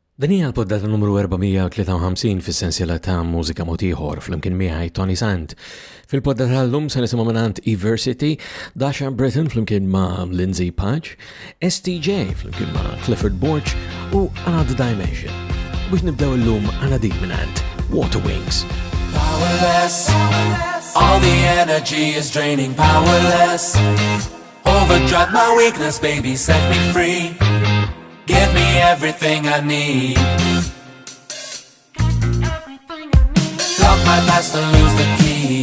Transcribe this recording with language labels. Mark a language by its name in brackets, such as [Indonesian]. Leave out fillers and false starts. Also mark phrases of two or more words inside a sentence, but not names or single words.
[Maltese] Dan hija l-poddata numru 453 fis-sensiela ta' Mużika Ieħor flimkien miegħi Toni Sant. Fil-poddata tal-lum se nisimgħu mingħand Eversity, Dasha Britton flimkien ma' Lindsay Page, STJ flimkien ma' Clifford Borch u Another Dimension. Biex nibdew illum għandna dik mingħand Water Wings. [English] Powerless, all the energy is draining. Powerless, overdrive my weakness, baby, set me free. Give me everything I need. Lock my past and lose the key.